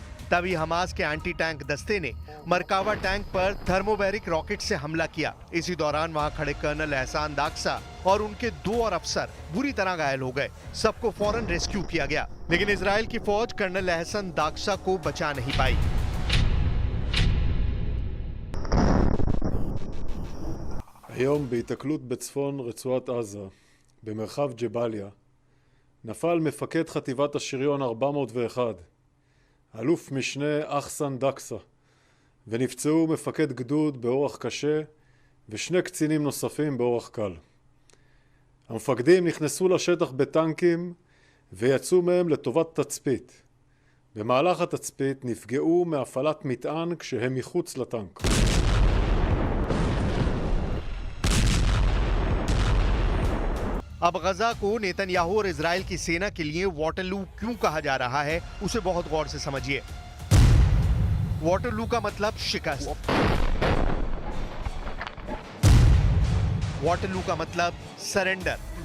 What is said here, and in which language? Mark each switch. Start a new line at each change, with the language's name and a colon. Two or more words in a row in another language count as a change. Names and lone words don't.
Hindi: तभी हमास के
English: anti tank
Hindi: दस्ते ने मरकावा टैंक पर
English: thermobaric rocket
Hindi: से हमला किया। इसी दौरान वहां खड़े कर्नल एहसान दाक्सा और उनके 2 और अफसर बुरी तरह घायल हो गए। सबको फौरन रेस्क्यू किया गया, लेकिन इजराइल की फौज कर्नल एहसान दाक्सा को बचा नहीं पाई।
Hebrew: היום בהיתקלות בצפון רצועת עזה, במרחב ג'באליה, נפל מפקד חטיבת השריון 401, אלוף משנה אחסן דקסה, ונפצעו מפקד גדוד באורח קשה ושני קצינים נוספים באורח קל. המפקדים נכנסו לשטח בטנקים ויצאו מהם לטובת תצפית. במהלך התצפית נפגעו מהפעלת מטען כשהם מחוץ לטנק.
Hindi: अब गजा को नेतन्याहू और इजराइल की सेना के लिए वॉटरलू क्यों कहा जा रहा है, उसे बहुत गौर से समझिए। वॉटरलू का मतलब शिकस्त। वॉटरलू का मतलब सरेंडर।